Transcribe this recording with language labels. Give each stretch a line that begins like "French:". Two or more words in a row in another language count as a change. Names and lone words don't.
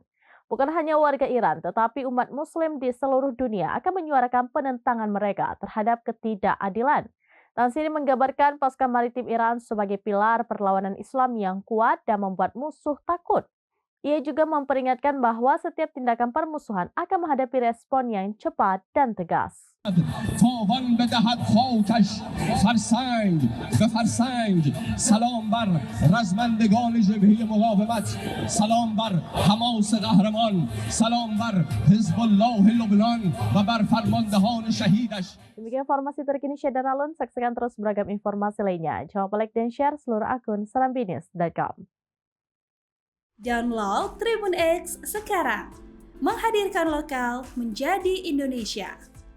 Indonesian: Bukan hanya warga Iran, tetapi umat Muslim di seluruh dunia akan menyuarakan penentangan mereka terhadap ketidakadilan. Tansiri menggambarkan pasukan maritim Iran sebagai pilar perlawanan Islam yang kuat dan membuat musuh takut. Ia juga memperingatkan bahwa setiap tindakan permusuhan akan menghadapi respon yang cepat dan tegas.
Persian: تاوان بدهد خاکش فرسنگ به فرسنگ سلام بر رزمندگان جبهه مقاومت سلام بر حماس قهرمان سلام بر حزب الله لبنان و بر فرماندهان شهیدش.
Indonesian: Demikian informasi terkini Syed dan Alun. Saksikan terus beragam informasi lainnya. Jangan lupa like dan share seluruh akun serambinews.com. Download Tribun X sekarang, menghadirkan lokal menjadi Indonesia.